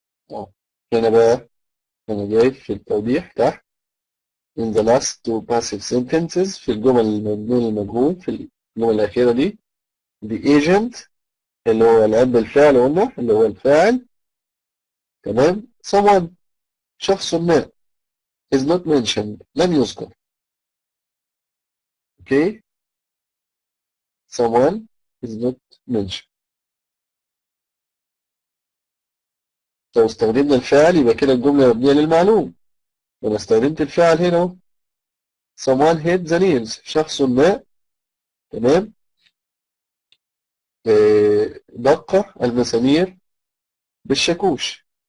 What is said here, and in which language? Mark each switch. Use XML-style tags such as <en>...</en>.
<ar>آه هنا بقى أنا جاي في التوضيح تحت</ar> <en>in the last two passive sentences</en> <ar>في الجمل المبنية للمجهول. في الجملة الأخيرة دي the agent اللي هو الأب بالفعل قلنا اللي هو الفاعل، تمام.</ar> <en>someone</en> <ar>شخص ما</ar> <en>is not mentioned</en> <ar>لم يذكر.</ar> <en>okay someone is not mentioned.</en> <ar>لو استخدمنا الفعل يبقى كده الجملة مبنية للمعلوم. وأنا استخدمت الفعل هنا أهو.</ar> <en>someone hit the nails.</en> <ar>شخص ما، تمام، دق المسامير بالشاكوش.</ar>